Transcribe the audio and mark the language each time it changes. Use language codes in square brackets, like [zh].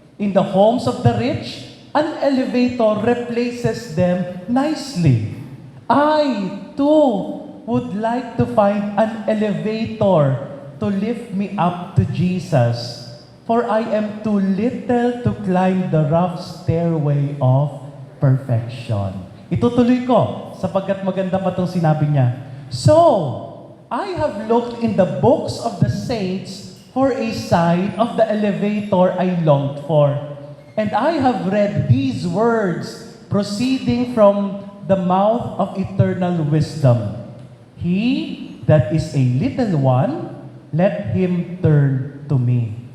[en] In the homes of the rich, an elevator replaces them nicely. I, too, would like to find an elevator to lift me up to Jesus, for I am too little to climb the rough stairway of perfection. [tl] Itutuloy ko, sapagkat maganda pa itong sinabi niya. [en] So, I have looked in the books of the saints for a sign of the elevator I longed for. And I have read these words proceeding from the mouth of eternal wisdom. He that is a little one, let him turn to me.